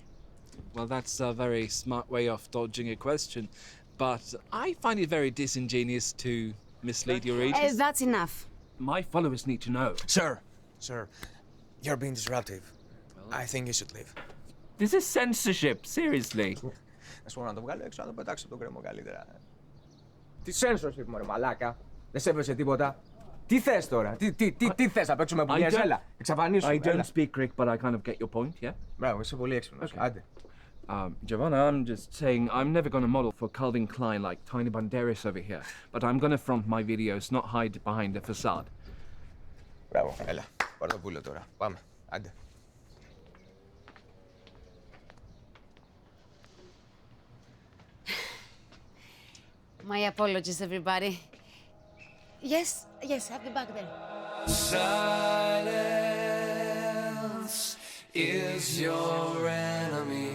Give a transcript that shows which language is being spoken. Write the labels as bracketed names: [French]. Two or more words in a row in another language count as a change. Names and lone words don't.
[English] Well, that's a very smart way of dodging a question, but I find it very disingenuous to mislead your readers. That's enough. My followers need to know. Sir, you're being disruptive. I think you should leave. This is censorship, seriously. [Greek] Να σου πω να το βγάλω έξω, να το πετάξω από τον κρεμό καλύτερα. Τι censorship, μωρέ μαλάκα. Δεν σέβεσαι τίποτα. Τι θες τώρα, τι θες, να παίξουμε μπουνιές, έλα, εξαφανίσου. [English] I don't speak Greek, but I kind of get your point, yeah? [Greek] Μπράβο, είσαι πολύ έξυπνος. Άντε. [English] Giovanna, I'm just saying I'm never going to model for Calvin Klein like Tiny Banderas over here, but I'm going to front my videos, not hide behind a facade. [Greek] Μπράβο, έλα, πάρ' το πουλο τώρα. Πάμε, άντε. [English] My apologies, everybody. Yes, have the bag there. Silence is your enemy.